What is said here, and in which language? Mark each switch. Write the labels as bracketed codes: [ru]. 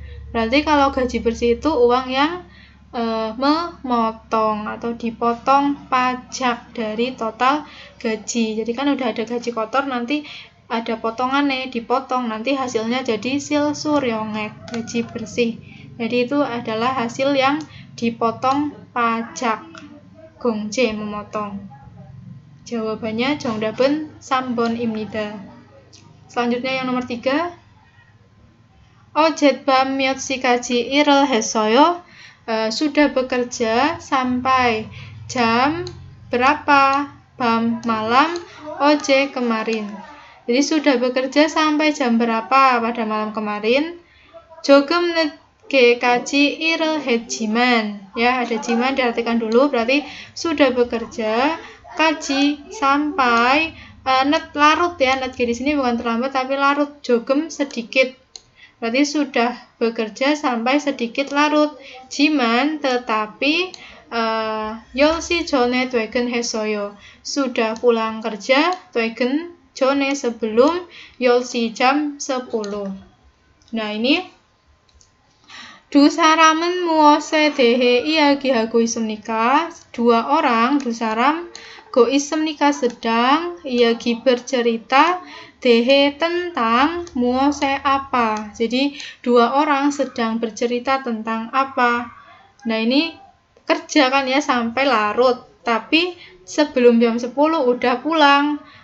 [id] Berarti kalau gaji bersih itu uang yang memotong atau dipotong pajak dari total gaji. Jadi kan udah ada gaji kotor, nanti ada potongannya, dipotong, nanti hasilnya jadi 실수령액, gaji bersih. Jadi itu adalah hasil yang dipotong pajak. gongje memotong. [ko] Jawabannya 정답은 3번입니다. [id] Selanjutnya yang nomor 3. [ko] 어젯밤 몇 시까지 일을 했어요? [id] Sudah bekerja sampai jam berapa? Bam malam, oje kemarin. Jadi sudah bekerja sampai jam berapa pada malam kemarin? [ko] 조금 늦게까지 일을 했지만, [id] ya ada jiman diartikan dulu, berarti sudah bekerja, kaji sampai, larut ya, netge di sini bukan terlambat tapi larut, jogem sedikit. Berarti sudah bekerja sampai sedikit larut. [ko] Jiman tetapi 열시 전에 퇴근했어요. [id] Sudah pulang kerja, 퇴근 전에 sebelum, 열시 jam 10. [ko] Nah, ini 두 사람은 무엇에 대해 이야기하고 있습니까? [id] Dua orang, 두 사람, 고 있습니까? sedang, 이야기 bercerita, 대해 tentang, 무엇에 apa. Jadi dua orang sedang bercerita tentang apa. Nah, ini kerja kan ya sampai larut, tapi sebelum jam 10 udah pulang.